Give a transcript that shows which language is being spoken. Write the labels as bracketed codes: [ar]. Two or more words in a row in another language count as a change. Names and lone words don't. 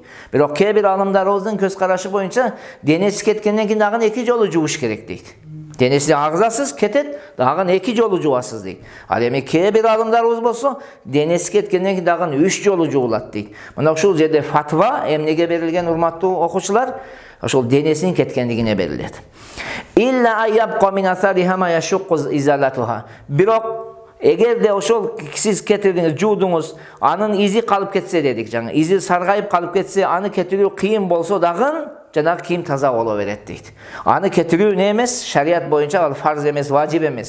[ky] Бирок кээ бир аалымдарыбыздын көз карашы боюнча денеси кеткенден кийин дагы эки жолу жууш керек дейт. Денеси агзасыз кетет, дагы эки жолу жуасыз дейт. Ал эми кээ бир аалымдарыбыз болсо, денеси кеткенден кийин дагы 3 жолу жуулат дейт. Мына ушул жерде фатва эмнеге берилген, урматтуу окуучулар? Ошол денесинин кеткендигине берилет. [ar] إلا أن يبقى من أثرها ما يشق إزالتها. [ky] Бирок эгерде ошол сиз кетирдиңиз, жуудуңуз, анын изи калып кетсе дедик, жаңы изи саргайып калып кетсе, аны кетирүү кыйын болсо дагы жанагы кийим таза боло берет дейт. Аны кетирүү не эмес, шарият боюнча ал фарз эмес, важип эмес.